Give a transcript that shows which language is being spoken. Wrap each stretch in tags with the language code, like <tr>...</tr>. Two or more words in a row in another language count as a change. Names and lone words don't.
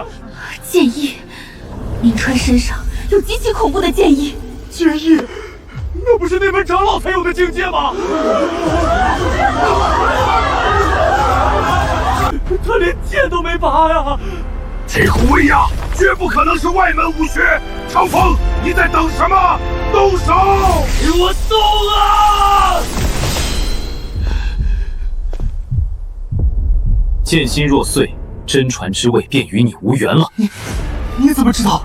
<zh>劍意，明川身上有極其恐怖的劍意。劍意？那不是那门長老才有的境界嗎？他連剑都没拔呀！这虎威亚絕不可能是外門武學。長風，你在等什麼？動手！給我動啊！劍心若碎，真傳之位便與你無緣了。你怎麼知道？</zh>